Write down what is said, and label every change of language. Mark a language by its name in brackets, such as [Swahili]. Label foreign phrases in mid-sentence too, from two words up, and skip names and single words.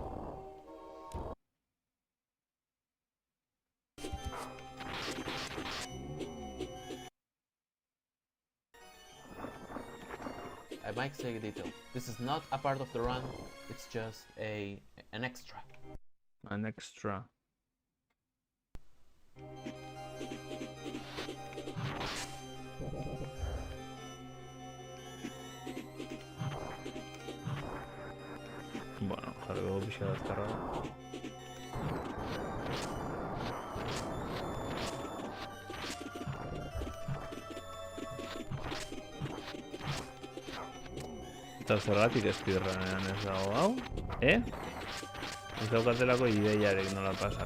[English] I might say a detail. This is not a part of the run. It's just an extra. An extra. [Basque] Bueno, jarri dugu pixka azkarra. Eta zergatik speedrunean ez dago hau, Ez daukatelako ideiarek nola pasa.